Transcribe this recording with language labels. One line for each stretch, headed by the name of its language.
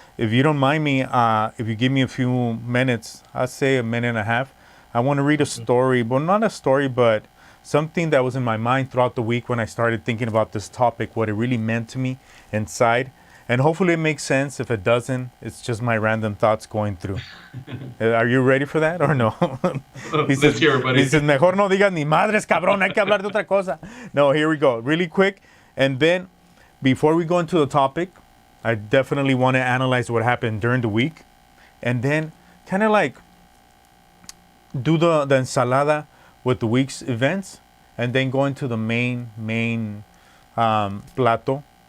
English: If you don't mind me, if you give me a few minutes, I'd say a minute and a half, I want to read a story. Well, not a story, but something that was in my mind throughout the week when I started thinking about this topic, what it really meant to me inside. And hopefully it makes sense. If it doesn't, it's just my random thoughts going through. Are you ready for that or no? Let's hear it, buddy.
Spanish: He says, mejor no digas ni madres, cabrón, hay que hablar de otra cosa.
English: No, here we go. Really quick. And then before we go into the topic, I definitely want to analyze what happened during the week. And then kind of do the ensalada with the week's events. And then go into the main plato.